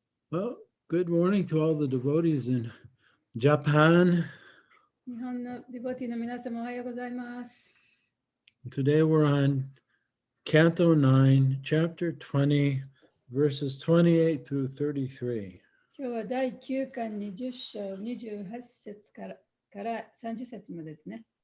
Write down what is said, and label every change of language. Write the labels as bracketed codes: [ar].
[en] Well, good morning to all the devotees in Japan. [ja] 日本のディボティの皆様おはようございます。 [en] Today we're on Canto 9, Chapter 20, verses 28 through 33. [ja] 今日は第9巻20章28節から30節までですね。